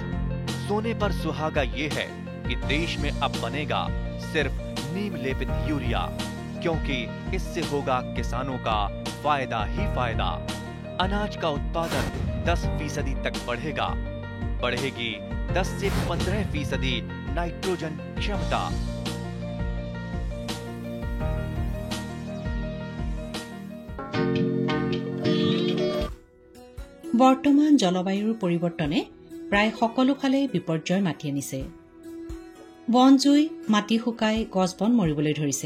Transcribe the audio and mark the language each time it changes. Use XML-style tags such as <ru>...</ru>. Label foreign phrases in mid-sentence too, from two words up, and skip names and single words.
<hi>सोने पर सुहागा ये है कि देश में अब बनेगा सिर्फ नीम लेपित यूरिया, क्योंकि इससे होगा किसानों का फायदा ही फायदा। अनाज का उत्पादन 10% तक बढ़ेगा, बढ़ेगी 10 से 15% नाइट्रोजन क्षमता।</hi> <as>বৰ্তমান জলবায়ুৰ পৰিৱৰ্তনে প্ৰায় সকলো ফালে বিপৰ্যয় মাতি আনিছে। বন জুই, মাটি শুকাই গছ বন মৰিবলৈ ধৰিছে।</as>